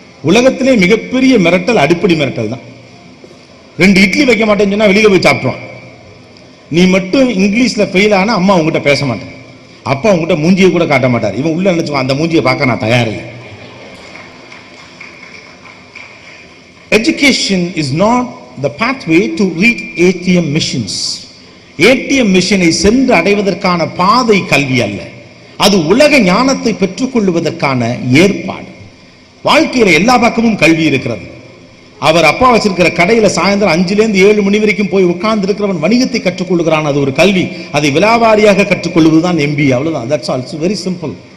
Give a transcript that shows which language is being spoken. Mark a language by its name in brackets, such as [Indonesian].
[Tamil] உலகத்திலே மிகப்பெரிய மிரட்டல் அடிப்படை மிரட்டல் தான். 2 இட்லி வைக்க மாட்டேன்னு சொன்னா வெளியில போய் சாப்பிட்டுவான். நீ மட்டும் இங்கிலீஷ்ல ஃபெயில் ஆனா அம்மா உங்ககிட்ட பேச மாட்டேன், அப்பா உங்ககிட்ட மூஞ்சியை கூட காட்ட மாட்டார். இவன் உள்ள நினைச்சுவான் அந்த மூஞ்சியை பார்க்க நான் தயாரில்லை. [English] Education is not the pathway to reach ATM missions. [Tamil] ATM மிஷனை சென்று அடைவதற்கான பாதை கல்வி அல்ல. அது உலக ஞானத்தை பெற்றுக்கொள்வதற்கான ஏற்பாடு. வாழ்க்கையில எல்லா பக்கமும் கல்வி இருக்கிறது. அவர் அப்பா வச்சிருக்கிற கடையில சாயந்தரம் 5லேருந்து 7 மணி வரைக்கும் போய் உட்கார்ந்து இருக்கிறவன் வணிகத்தை கற்றுக்கொள்கிறான். அது ஒரு கல்வி. அதை விலாவாரியாக கற்றுக்கொள்வதுதான் MBA. அவ்வளவுதான். [English] That's all. It's very simple.